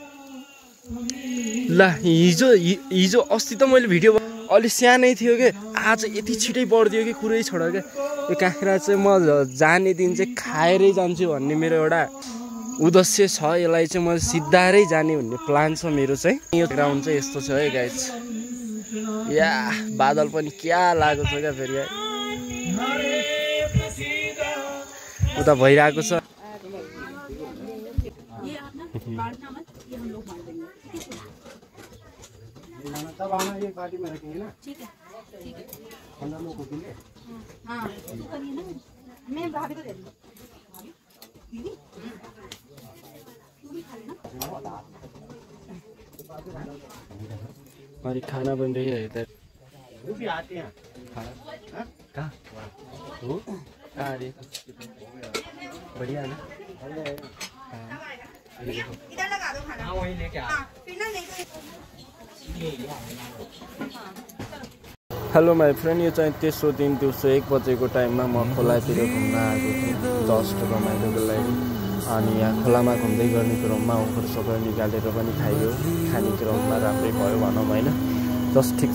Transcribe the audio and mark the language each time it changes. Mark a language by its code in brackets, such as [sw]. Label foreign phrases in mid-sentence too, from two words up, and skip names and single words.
[ne] ला हिजो अस्ति त मैले भिडियो अलि सानै थियो क्या आज यति छिटै बढ्दियो कि कुरै छोड क्या यो काँक्रा चाहिँ म जाने दिन चाहिँ खाएरै जान्छु भन्ने मेरो एउटा उद्देश्य छ यसलाई चाहिँ म सिधारै जाने भन्ने प्लान छ मेरो चाहिँ यो ग्राउन्ड चाहिँ यस्तो छ है गाइस या बादल पनि क्या लागेको छ क्या फेरि उता भइरहेको छ [hi] तब आना ये पार्टी में रखेंगे ना ठीक है 15 लोगों के लिए हाँ तो करिए ना मैं भाभी को दे दूँगी हमारी खाना बन रही है इधर वो भी आते हैं कहाँ वो कहाँ बढ़िया है ना इधर लगा दो खाना वही लेके आ फिर ना लेके [en] hello my friend, [ne] यो चाहिँ तेस्रो दिन दिउँसो 1 बजेको टाइममा म खोलातिर घुम्न आएको थिएँ जस्ट रमाइलोको लागि। अनि यहाँ खोलामा घुम्दै गर्ने क्रममा ओखर सोखर निकालेर पनि खाइयो। खाने क्रममा राम्रै भयो भनौँ होइन, जस्ट ठिक छ।